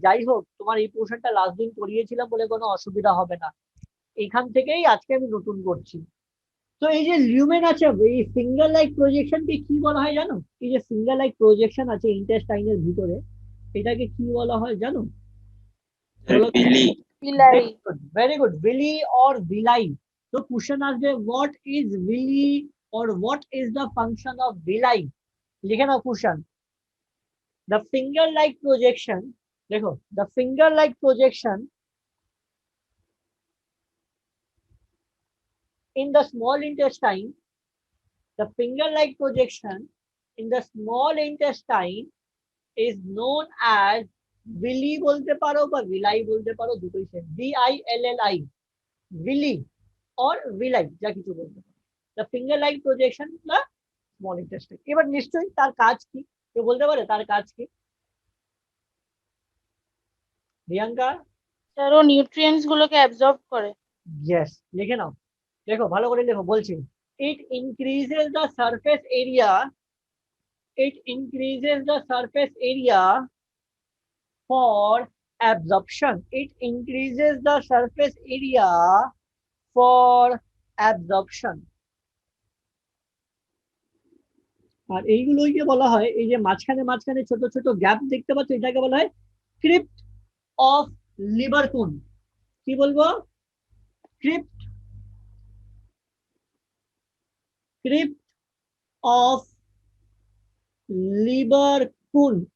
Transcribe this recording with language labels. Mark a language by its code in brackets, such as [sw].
[bn] যাই হোক, তোমার এই পোর্শনটা লাস্ট দিন করিয়েছিলাম বলে কোনো অসুবিধা হবে না, এখান থেকেই আজকে আমি নতুন করছি। তো এই যে লিউমেন আছে, এই ফিঙ্গার লাইক প্রজেকশনকে কি বলা হয় জানো? এই যে ফিঙ্গার লাইক প্রজেকশন আছে ইন্টেস্টাইনের ভিতরে, এটাকে কি বলা হয় জানো? বিলি। পিলারি। [en] Very good. Villi or villi. So question [bn] আসবে, [en] what is villi or what is the function of villi? লিখে নাও question. The finger-like projection. [bn] দেখো, [en] the finger-like projection in the small intestine. The finger-like projection in the small intestine is known as villi [bn] বলতে পারো বা [en] villi [bn] বলতে পারো, দুটোই same, [en] VILLI, villi or villi, [bn] যা কিছু বলতে পারো। [en] The finger-like projection the small intestine। [bn] এবার নিশ্চয়ই তার কাজ কি, কেউ বলতে পারে তার কাজ কি? প্রিয়াঙ্কা? স্যার, ও নিউট্রিয়েন্টস গুলোকে অ্যাবজর্ব করে। ইয়েস, লিখে নাও, দেখো ভালো করে লেখো, বলছি, [en] it increases the surface area, it increases the surface area for absorption, it increases the surface area for absorption। [bn] আর এইগুলোকে বলা হয়, এই যে মাঝখানে মাঝখানে ছোট ছোট গ্যাপ দেখতে পাচ্ছ, এটাকে বলা হয় ক্রিপ্ট অফ লিভার কোন। কি বলবো? ক্রিপ্ট, ক্রিপ্ট অফ লিভার কোন।